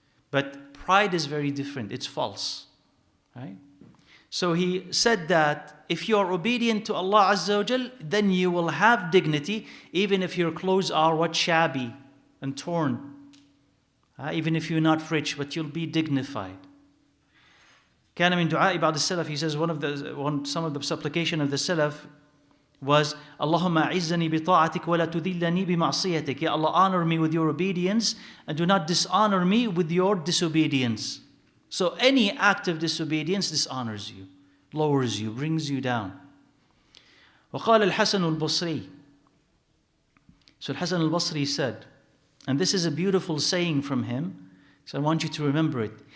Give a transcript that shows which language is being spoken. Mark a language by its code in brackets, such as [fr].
[en] But pride is very different. It's false. Right? So he said that if you are obedient to Allah Azza wa Jal, then you will have dignity, even if your clothes are what? Shabby and torn. Even if you're not rich, but you'll be dignified. [ar] كان من دعاء بعض السلف, [en] he says some of the supplication of the Salaf was [ar] اللهم أعزني بطاعتك ولا تذلني بمعصيتك. [en] Ya Allah, honor me with your obedience and do not dishonor me with your disobedience. So any act of disobedience dishonors you, lowers you, brings you down. [ar] وقال الحسن البصري. [en] So Al-Hasan al-Basri said, and this is a beautiful saying from him, so I want you to remember it.